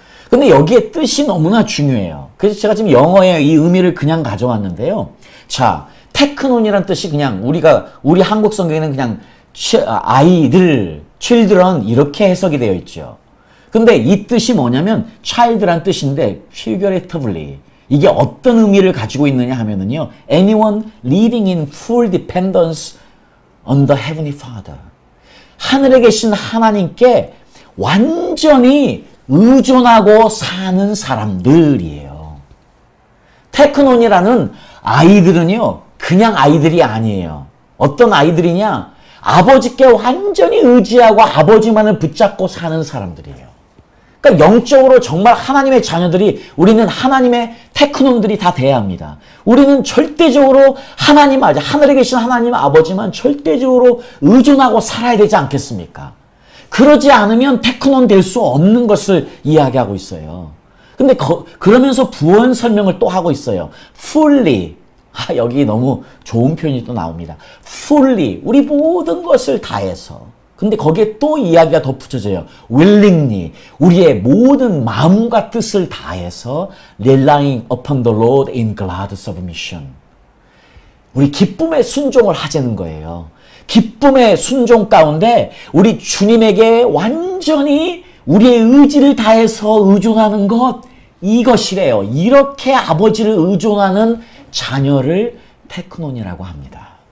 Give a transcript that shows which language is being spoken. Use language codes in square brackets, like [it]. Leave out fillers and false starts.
[ko] 근데 여기에 뜻이 너무나 중요해요. 그래서 제가 지금 영어의 이 의미를 그냥 가져왔는데요. 자, 테크논이라는 뜻이 그냥 우리 한국 성경에는 그냥 아이들, children 이렇게 해석이 되어 있죠. 근데 이 뜻이 뭐냐면 child란 뜻인데 figuratively 이게 어떤 의미를 가지고 있느냐 하면은요. [en] anyone living in full dependence on the heavenly Father. [ko] 하늘에 계신 하나님께 완전히 의존하고 사는 사람들이에요. 테크논이라는 아이들은요. 그냥 아이들이 아니에요. 어떤 아이들이냐? 아버지께 완전히 의지하고 아버지만을 붙잡고 사는 사람들이에요. 그러니까 영적으로 정말 하나님의 자녀들이 우리는 하나님의 테크논들이 다 돼야 합니다. 우리는 절대적으로 하늘에 계신 하나님 아버지만 절대적으로 의존하고 살아야 되지 않겠습니까? 그러지 않으면 테크논 될 수 없는 것을 이야기하고 있어요. 근데 그러면서 부언 설명을 또 하고 있어요. [en] fully. [ko] 여기 너무 좋은 표현이 또 나옵니다. fully. 우리 모든 것을 다해서. 근데 거기에 또 이야기가 덧붙여져요. [en] willingly. [ko] 우리의 모든 마음과 뜻을 다해서 [en] relying upon the Lord in glad submission. [ko] 우리 기쁨의 순종을 하자는 거예요. 기쁨의 순종 가운데 우리 주님에게 완전히 우리의 의지를 다해서 의존하는 것, 이것이래요. 이렇게 아버지를 의존하는 자녀를 테크논이라고 합니다.